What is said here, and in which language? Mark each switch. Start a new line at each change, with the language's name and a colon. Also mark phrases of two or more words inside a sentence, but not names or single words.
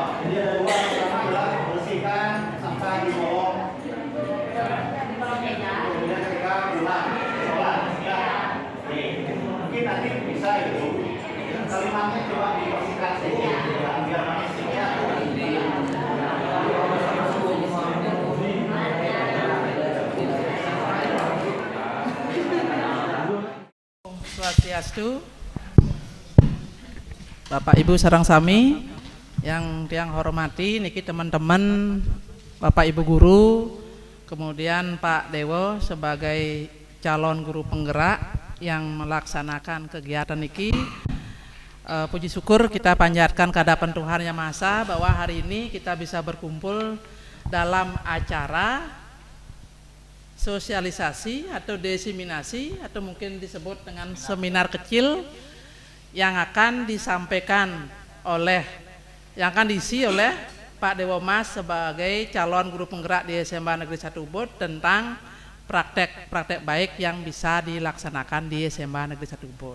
Indonesian: Jadi ada 2, yang pertama adalah bersihkan sampah di kolom meja. kemudian ketika pulang sholat. Ya. Oke, mungkin nanti bisa itu kalimatnya coba dibersihkan sedikit biar manis ya. Swastiastu. Bapak Ibu
Balinese: sareng sami
Indonesian: yang hormati niki teman-teman Bapak Ibu guru, kemudian Pak Dewo sebagai calon guru penggerak yang melaksanakan kegiatan niki. Puji syukur kita panjatkan kehadapan Tuhan Yang Maha Esa bahwa hari ini kita bisa berkumpul dalam acara sosialisasi atau diseminasi atau mungkin disebut dengan seminar kecil yang akan disampaikan yang akan diisi oleh Pak Dewo Mas sebagai calon guru penggerak di SMA Negeri 1 Ubud tentang praktek baik yang bisa dilaksanakan di SMA Negeri 1 Ubud.